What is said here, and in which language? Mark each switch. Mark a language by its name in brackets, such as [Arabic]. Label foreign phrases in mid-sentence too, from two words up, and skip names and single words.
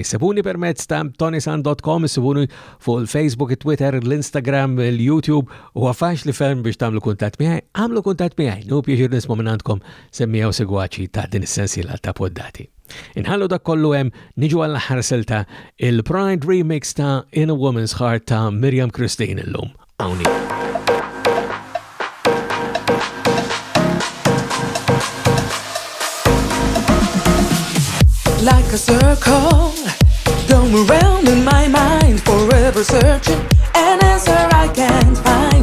[Maltese] Sibuni permezz ta' ToniSant.com, sibuni fuq il-Facebook, il-Twitter, l-Instagram, il-YouTube u faċli ferm biex tagħmlu kuntatt miegħi, għamlu kuntatt miegħi. Nu pjaċir nisma' minn għandkom semmija u segwaċi ta' din is-sensiela ta' poddati. Inħallu dak kollu hemm niġu għall-aħħar silta il-Pride Remix ta' In a Woman's Heart ta' Miriam Christine illum. Hawnhi. [English] Like a circle, going around in my mind, forever searching an answer I can't find.